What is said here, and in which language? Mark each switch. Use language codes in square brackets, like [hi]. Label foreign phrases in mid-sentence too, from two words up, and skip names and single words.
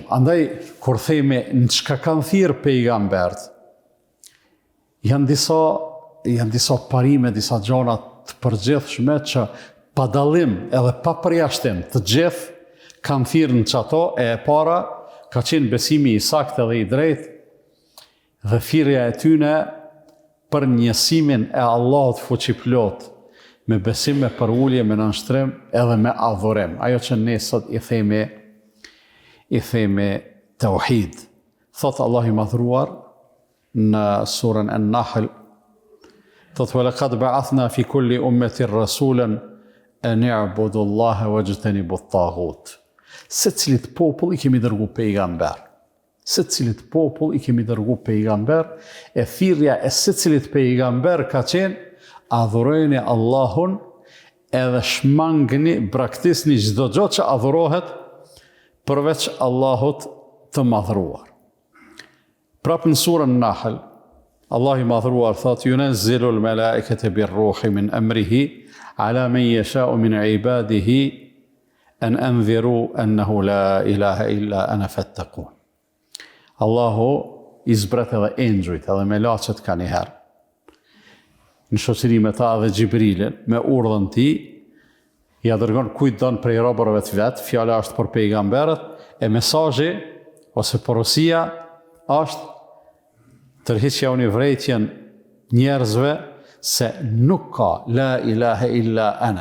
[sq] Andaj, kur themi në çka kanë thirrë pejgambert, janë disa parime, disa gjona të përgjithshme që pa dallim edhe pa përjashtim të gjithë kanë thirrë në çato, e para ka qenë besimi I saktë dhe I drejtë dhe thirrja e tyne për njësimin e Allahut fuqiplot, me besim, me përulje, me nënshtrim edhe me adhurim. Ajo që ne sot I themi tauhid. Thot Allah I madhruar në surën An-Nahl, thot [ar] ولقد بعثنا في كل أمة رسولا أن اعبدوا الله واجتنبوا الطاغوت. [sq] Secilit popull I kemi dërgu pejgamber. Secilit popull I kemi dërgu pejgamber, e thirrja e secilit pejgamber ka qenë adhurojeni Allahun edhe shmangni, braktisni çdo gjë që adhurohet përveç Allahut të madhruar. Prapë në surën Nahl, Allah i madhruar thot, [ar] ينزل الملائكة بالروح من أمره على من يشاء من عباده أن أنذروا أنه لا إله إلا أنا فاتقون. [sq] Allahu i zbret edhe engjujt edhe me lachet ka njëherë. Në shoqëri me ta dhe Gjibrilin, me urdhën ti, ja dërgon kujt don prej robërve të vet, fjala është për pejgamberët, e mesazhi ose porosia është tërhiqja unë vrejtjen njerëzve se nuk ka [ar] لا إله إلا أنا.